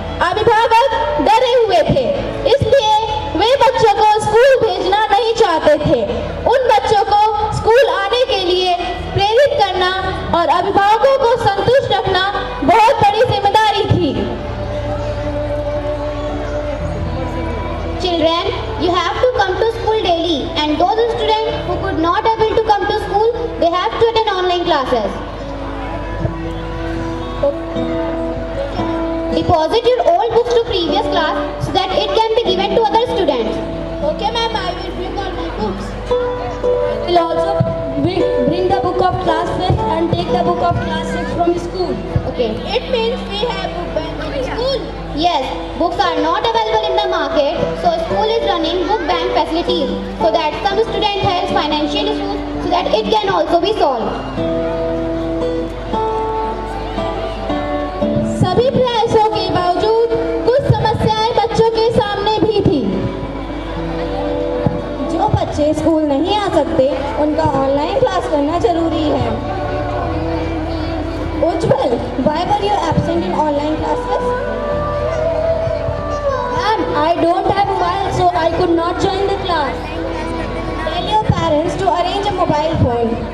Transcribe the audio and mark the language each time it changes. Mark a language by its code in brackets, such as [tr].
[hi] अभिभावक डरे हुए थे, इसलिए वे बच्चों को स्कूल भेजना नहीं चाहते थे। उन बच्चों को स्कूल आने के लिए प्रेरित करना और अभिभावकों को संतुष्ट रखना बहुत बड़ी जिम्मेदारी थी। [en] Children, you have to come to school daily, and those students who could not able to come to school, they have to attend online classes. Deposit your old books to previous class so that it can be given to other students. Okay ma'am, I will bring all my books. I will also bring the book of class 5 and take the book of class 6 from school. Okay. It means we have book bank in school. Yes, books are not available in the market, so school is running book bank facilities so that some student has financial issues so that it can also be solved. [hi] सभी प्रयासों के बावजूद कुछ समस्याएं बच्चों के सामने भी थी। जो बच्चे स्कूल नहीं आ सकते, उनका ऑनलाइन क्लास करना जरूरी है। [en] Ujjwal, why were you absent in online classes? Ma'am, I don't have mobile, so I could not join the class. Tell your parents to arrange a mobile phone.